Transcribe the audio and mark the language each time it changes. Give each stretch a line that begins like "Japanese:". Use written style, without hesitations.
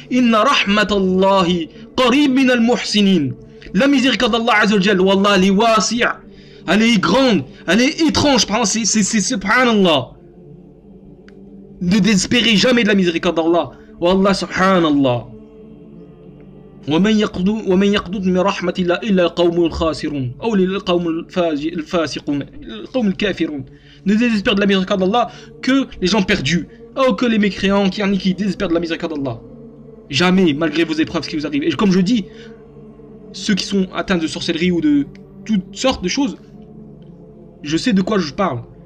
Arabic: إن رحمة الله قريب من المحسنين.
French: La miséricorde d'Allah Azza wa Jal, wallah, elle est wasi', elle est grande, elle est étrange. C'est subhanallah. Ne désespérez jamais de la miséricorde d'Allah. Wallah, subhanallah.
Arabic: ومن يقنط من رحمة الله إلا القوم الخاسرون أو القوم الفاسقون القوم الكافرون.
French: Ne désespère de la miséricorde d'Allah que les gens perdus, ou que les mécréants qui désespèrent de la miséricorde d'Allah. Jamais, malgré vos épreuves qui vous arrivent. Et comme je dis, ceux qui sont atteints de sorcellerie ou de toutes sortes de choses, je sais de quoi je parle.